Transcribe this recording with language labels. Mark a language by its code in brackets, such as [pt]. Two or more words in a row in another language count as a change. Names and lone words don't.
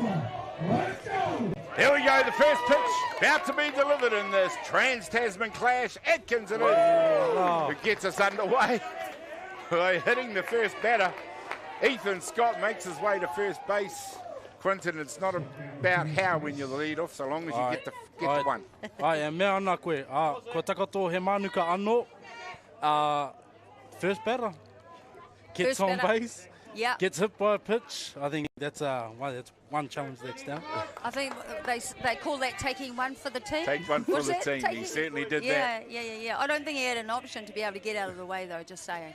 [en] Here we go, the first pitch about to be delivered in this Trans-Tasman clash. Atkins it is, who gets us underway by hitting the first batter. Ethan Scott makes his way to first base. Quinton, it's not about how when you're the lead off, so long as you get to one. [mi] Ai, mea ana koe. Ko takato he manuka anō. [en] First batter. Gets on base. Yeah. Gets hit by a pitch. I think that's one challenge that's down. I think they call that taking one for the team. Take one for the team. He certainly did that. Yeah. I don't think he had an option to be able to get out of the way, though, just saying.